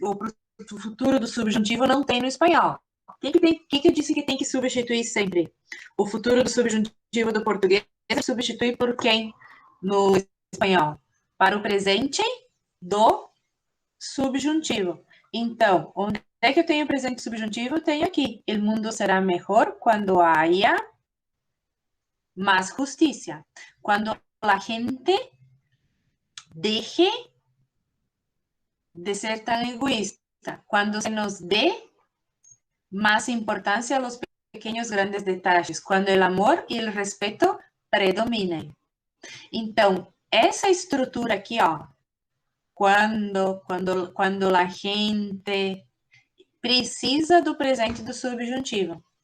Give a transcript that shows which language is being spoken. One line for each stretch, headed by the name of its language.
Portuguese: O futuro do subjuntivo não tem no espanhol. O que eu disse que tem que substituir sempre? O futuro do subjuntivo do português substitui por quem no espanhol? Para o presente do subjuntivo. Então, onde é que eu tenho o presente subjuntivo? Eu tenho aqui.
Spanish: El mundo será mejor quando haya más justicia. Quando la gente deje de ser tan egoísta. Cuando se nos dé más importancia a los pequeños grandes detalles. Cuando el amor y el respeto predominen.
Portuguese: Então, essa estrutura aqui, ó.
Spanish: Quando la gente
Portuguese: precisa do presente do subjuntivo.